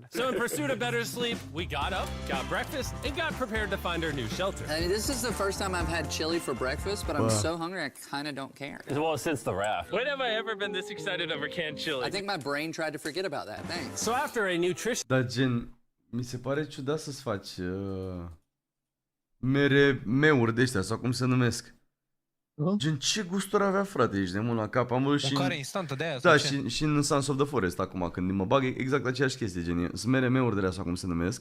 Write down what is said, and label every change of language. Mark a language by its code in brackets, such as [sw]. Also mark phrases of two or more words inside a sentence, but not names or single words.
[en] So in pursuit of better sleep, we got up, got breakfast, and got prepared to find our new shelter. I mean, this is the first time I've had chili for breakfast, but I'm so hungry I kind of don't care. Well, since the raft. When have I ever been this excited over canned chili? I think my brain tried to forget about that. Thanks. So after a nutritious [ro] Dar gen, mi se pare ciudat să-ți faci meuri de ăștia, sau cum se numesc. Gen, ce gusturi avea, frate, ești de mult la cap. Am văzut și Mâncare instantă de aia. da, și în Sons of the Forest acum, când mă bag, exact aceeași chestie, gen, sunt meuri de alea, sau cum se numesc.